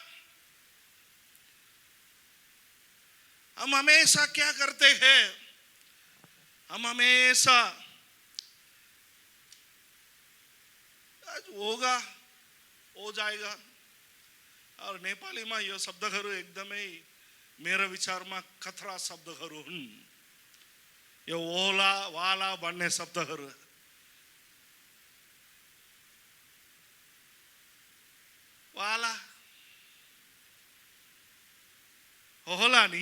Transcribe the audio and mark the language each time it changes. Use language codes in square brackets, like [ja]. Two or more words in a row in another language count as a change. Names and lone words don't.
[hi] हम हमेशा क्या करते हैं, हम हमेशा होगा हो जाएगा. और नेपाली में [ne] यो शब्दहरू एकदमै मेरो विचारमा खतरा शब्दहरू हुन्. यो ओला वाला भन्ने शब्दहरू वाला होला नि.